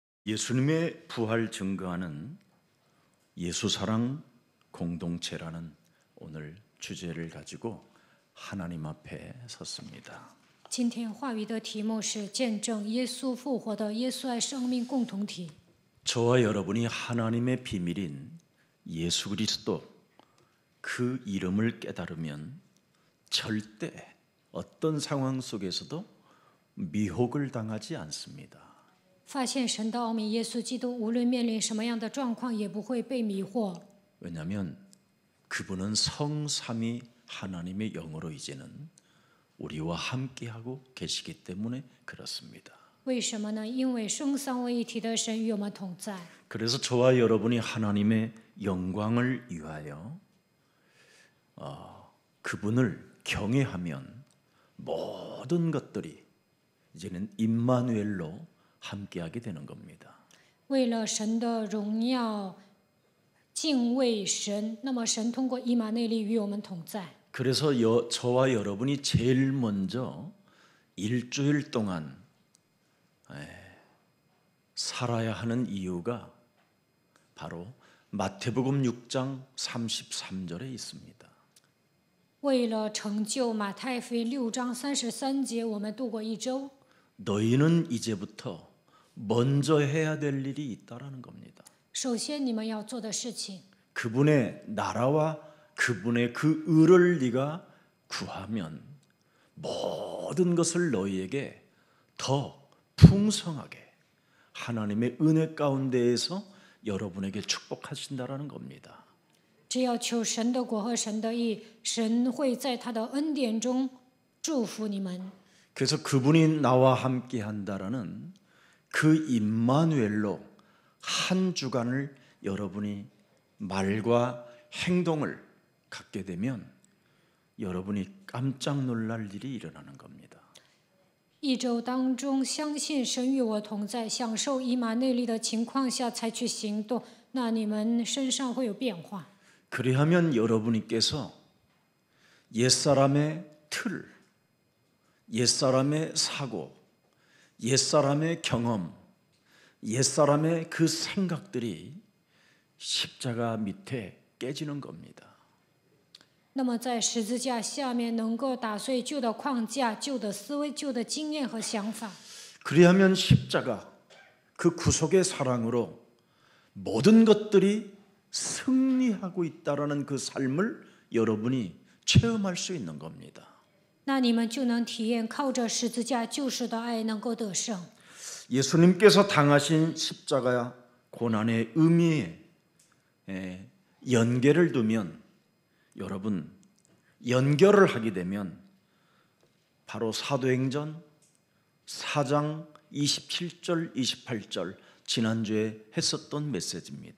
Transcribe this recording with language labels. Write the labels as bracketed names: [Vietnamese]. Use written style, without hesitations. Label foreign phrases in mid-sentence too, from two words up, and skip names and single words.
[Korean] 예수님의 부활 증거하는 예수사랑 공동체라는 오늘 주제를 가지고 하나님 앞에 섰습니다. [Chinese] 今天话语的题目是见证耶稣复活的耶稣爱生命共同体。 [Korean] 저와 여러분이 하나님의 비밀인 예수 그리스도 그 이름을 깨달으면 절대 어떤 상황 속에서도 미혹을 당하지 않습니다. [Chinese] 发现神的奥秘，耶稣基督无论面临什么样的状况，也不会被迷惑。 [Korean] 왜냐하면 그분은 성삼위 하나님의 영으로 이제는 우리와 함께하고 계시기 때문에 그렇습니다. [Chinese] 为什么呢？因为生三位一体的神与我们同在。 [Korean] 그래서 저와 여러분이 하나님의 영광을 위하여 그분을 경외하면 모든 것들이 이제는 임마누엘로 함께하게 되는 겁니다. [Chinese] 为了神的荣耀，敬畏神，那么神通过以马内利与我们同在。 [Korean] 그래서 저와 여러분이 제일 먼저 일주일 동안 살아야 하는 이유가 바로 마태복음 6장 33절에 있습니다. [Chinese] 为了成就马太福音6章33节，我们度过一周。 [Korean] 너희는 이제부터 먼저 해야 될 일이 있다라는 겁니다. [Chinese] 首先，你们要做的事情， [Korean] 그분의 나라와 그분의 그 의를 네가 구하면 모든 것을 너희에게 더 풍성하게 하나님의 은혜 가운데에서 여러분에게 축복하신다라는 겁니다. [Chinese] 只要求神的国和神的义，神会在他的恩典中祝福你们。 [Korean] 그래서 그분이 나와 함께 한다라는 그 임마누엘로 한 주간을 여러분이 말과 행동을 갖게 되면 여러분이 깜짝 놀랄 일이 일어나는 겁니다. [Chinese] 一周当中，相信神与我同在，享受以马内利的情况下采取行动，那你们身上会有变化。 [Korean] 그리하면 여러분께서 옛사람의 틀, 옛사람의 사고, 옛사람의 경험, 옛사람의 그 생각들이 십자가 밑에 깨지는 겁니다. [Chinese] 那么在十字架下面，能够打碎旧的框架、旧的思维、旧的经验和想法。 [Korean] 그리하면 십자가 그 구속의 사랑으로 모든 것들이 승리하고 있다라는 그 삶을 여러분이 체험할 수 있는 겁니다. [Chinese] 那你们就能体验靠着十字架救赎的爱能够得胜。 [Korean] 예수님께서 당하신 십자가 고난의 의미에 연계를 두면 여러분 연결을 하게 되면 바로 사도행전 4장 27절 28절 지난주에 했었던 메시지입니다.